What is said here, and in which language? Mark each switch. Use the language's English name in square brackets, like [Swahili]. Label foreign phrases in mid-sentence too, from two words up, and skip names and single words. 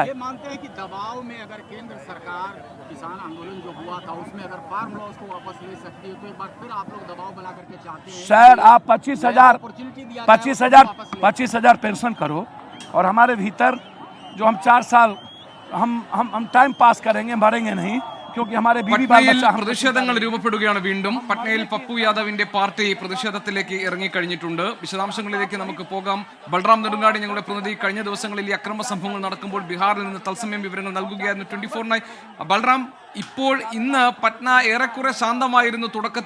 [Hindi] ये मानते हैं कि दबाव में अगर केंद्र सरकार किसान आंदोलन जो हुआ था उसमें अगर [English] farm laws [Hindi] को वापस ले सकती है तो एक बार फिर आप लोग दबाव बना करके चाहते हैं? सर आप 25,000 पेंशन करो, और हमारे भीतर जो हम 4 साल हम [English] time pass [Hindi] करेंगे, मरेंगे नहीं, क्योंकि हमारे [Malayalam] പട്നയിൽ പ്രതിഷേധങ്ങൾ രൂപപ്പെടുകയാണ്. വീണ്ടും പട്നയിൽ പപ്പു യാദവിന്റെ പാർട്ടി പ്രതിഷേധത്തിലേക്ക് ഇറങ്ങിക്കഴിഞ്ഞിട്ടുണ്ട്. വിശദാംശങ്ങളിലേക്ക് നമുക്ക് പോകാം. ബൽറാം നെടുങ്ങാടി ഞങ്ങളുടെ പ്രതിനിധി കഴിഞ്ഞ ദിവസങ്ങളിൽ ഈ അക്രമ സംഭവങ്ങൾ നടക്കുമ്പോൾ ബീഹാറിൽ നിന്ന് തത്സമയം വിവരങ്ങൾ നൽകുകയായിരുന്നു 24/9. ബൽറാം, ഇപ്പോൾ ഇന്ന് പട്ന ഏറെക്കുറെ ശാന്തമായിരുന്നു തുടക്കത്തിൽ.